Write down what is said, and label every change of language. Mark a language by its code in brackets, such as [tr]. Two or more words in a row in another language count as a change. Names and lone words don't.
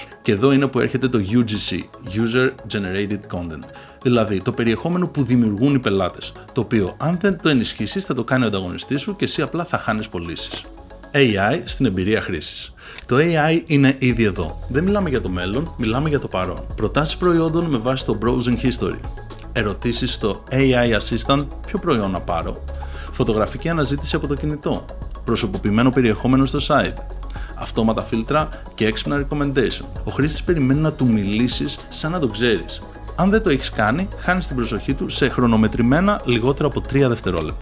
[el] Και εδώ είναι που έρχεται το UGC, [en] User Generated Content. [el] Δηλαδή το περιεχόμενο που δημιουργούν οι πελάτες. Το οποίο, αν δεν το ενισχύσεις, θα το κάνει ο ανταγωνιστής σου και εσύ απλά θα χάνεις πωλήσεις. AI στην εμπειρία χρήσης. Το AI είναι ήδη εδώ. Δεν μιλάμε για το μέλλον, μιλάμε για το παρόν. Προτάσεις προϊόντων με βάση το [en] browsing history. [el] Ερωτήσεις στο [en] AI Assistant, [el] ποιο προϊόν να πάρω. Φωτογραφική αναζήτηση από το κινητό. Προσωποποιημένο περιεχόμενο στο site. Αυτόματα φίλτρα και έξυπνα recommendation. Ο χρήστης περιμένει να του μιλήσεις σαν να το ξέρεις. Αν δεν το έχεις κάνει, χάνεις την προσοχή του σε χρονομετρημένα λιγότερο από 3 δευτερόλεπτα.